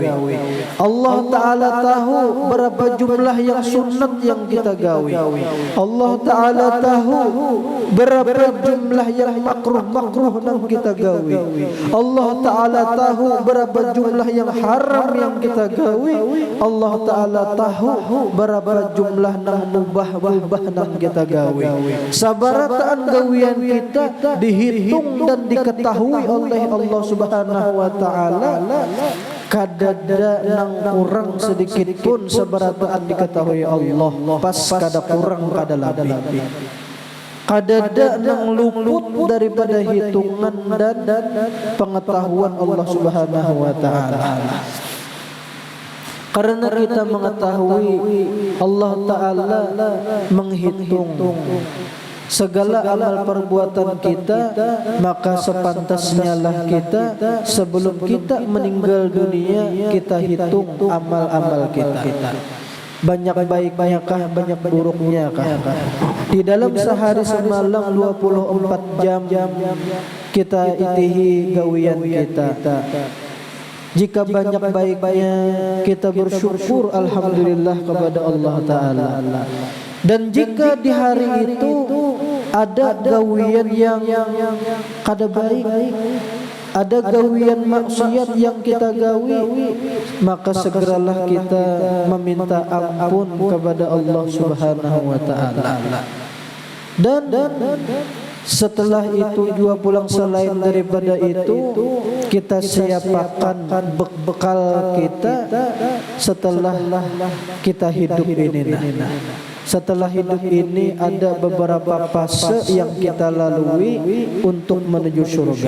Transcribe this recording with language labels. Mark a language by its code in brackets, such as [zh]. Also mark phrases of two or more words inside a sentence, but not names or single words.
[id] Allah taala tahu berapa jumlah yang sunat yang kita gawe. Allah taala tahu berapa jumlah yang makruh yang kita gawe. Allah taala tahu berapa jumlah yang haram yang kita gawe. Allah taala tahu berapa jumlah nang mubah nang kita gawe. Sabarataan gawian kita dihitung dan diketahui oleh Allah [ar] سبحانه وتعالى. [bjn] Kadada nang kurang sedikit pun sabarataan diketahui Allah, pas kada kurang kada lebih. [id] Kadada nang luput daripada hitungan dan pengetahuan Allah [ar] سبحانه وتعالى. [id] Karena kita mengetahui Allah taala menghitung segala amal perbuatan kita, maka sepantasnya lah kita sebelum kita meninggal dunia kita hitung amal-amal kita. banyak baiknya kah, banyak buruknya kah? Di dalam sehari semalam 24 jam kita itihi gawian kita. Jika banyak baiknya kita bersyukur alhamdulillah kepada Allah Ta'ala. Dan jika di hari itu ada gawian yang kada baik, ada gawian maksiat yang kita gawi, maka segeralah kita meminta ampun kepada Allah [ar] سبحانه وتعالى. [id] Dan setelah itu juga pulang, selain daripada itu kita siapkan bekal kita setelah kita hidup ini. Setelah hidup ini ada beberapa fase yang kita lalui untuk menuju surga.